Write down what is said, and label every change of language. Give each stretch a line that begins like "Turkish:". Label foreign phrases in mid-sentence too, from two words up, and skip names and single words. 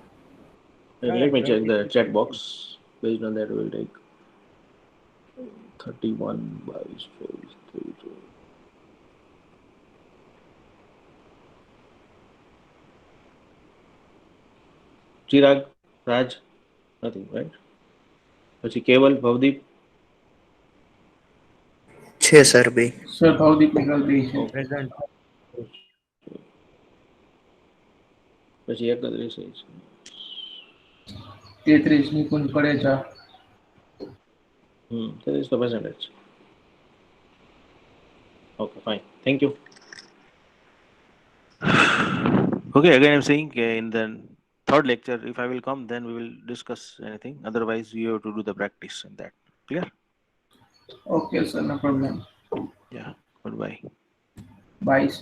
English: let me check the chat box. Based on that, we'll take 31 by 32. Chirag, Raj, nothing, right?
Gujarati: પછી કેવલ ભવદીપ છે સર બે. સર ભાવદીપ નિકાલ દે છે.
English: Present.
Gujarati: પછી 31 છે 33 નિકુંજ પડેચા.
English: 33 તો percentage. Okay, fine. Thank you. Okay, again I'm saying in the third lecture, if I will come, then we will discuss anything. Otherwise, you have to do the practice in that. Clear? okay sir, no problem. Yeah. Goodbye. bye sir.